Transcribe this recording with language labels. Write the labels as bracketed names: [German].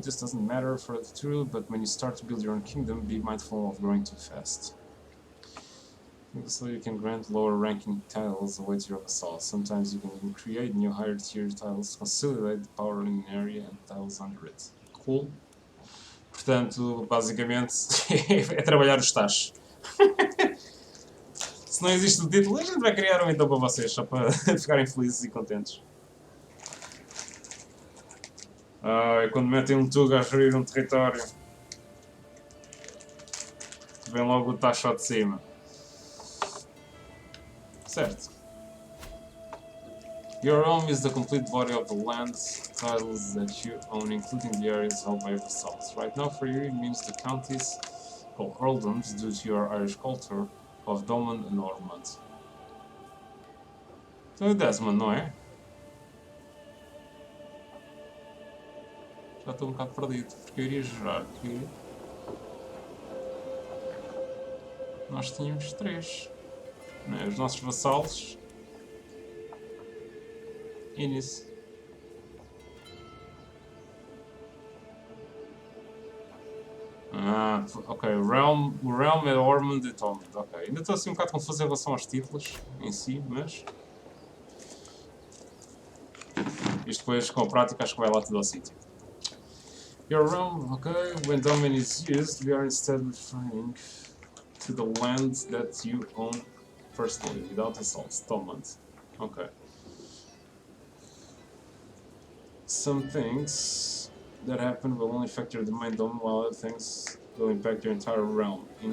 [English] This doesn't matter for the tutorial, but when you start to build your own kingdom, be mindful of growing too fast. So you can grant lower ranking titles away to your vassals. Sometimes you can even create new higher tier titles to consolidate the power in an area and titles under it. Cool. [Portuguese] Portanto, basicamente, é trabalhar os tachos. Se não existe o título, a gente vai criar um então para vocês, só para ficarem felizes e contentes. É quando metem um tug a gerir um território, vem logo o tacho de cima. Certo. [English] Your realm is the complete body of the land titles that you own, including the areas held by your vassals. Right now, for you, it means the counties called earldoms due to your Irish culture of Doman and Ormond. [Portuguese] Então é Desmond, não é? Já estou um bocado perdido, porque eu iria jurar que nós tínhamos 3. Né? Os nossos vassalos e nisso. Ah, ok. O Realm é Ormond e Tomland. Ok. Ainda estou assim um bocado confuso em relação aos títulos em si, mas. Isto depois com a prática acho que vai lá tudo ao sítio. [English] Your realm, ok. When domain is used, we are instead referring to the land that you own personally, without assaults. Tomland. Ok. Some things that happen will only affect your domain, while other things will impact your entire realm.